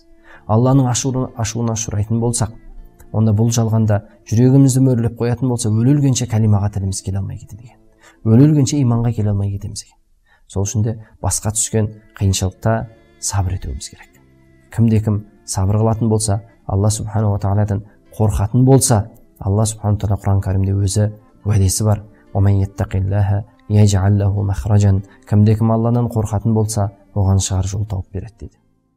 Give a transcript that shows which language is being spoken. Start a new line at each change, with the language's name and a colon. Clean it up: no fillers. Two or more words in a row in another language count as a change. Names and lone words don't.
Kazakh: Алланың ашуына ұшырайтын болсақ, онда бұл жалғанда жүрегімізді мөрлеп қоятын болса, өле-өлгенше кәлимаға тіліміз келе алмай кетеді екен. Өле-өлгенше иманға келе алмай кетеміз екен. Сол үшін де басқа түскен қиыншылықта сабыр етуіміз керек. Кімде-кім сабыр қылатын болса, Алла
Arabic: سبحانه وتعالى
Kazakh: қорқатын болса, Алла
Arabic: سبحانه وتعالى
Kazakh: Құран кәрімде өзі уәдесі бар.
Arabic: وَمَنْ يَتَّقِ اللَّهَ يَجْعَلْ لَهُ مَخْرَجًا.
Kazakh: Кімде-кім Алладан қорқатын болса, оған шығар жол тауып береді дейді.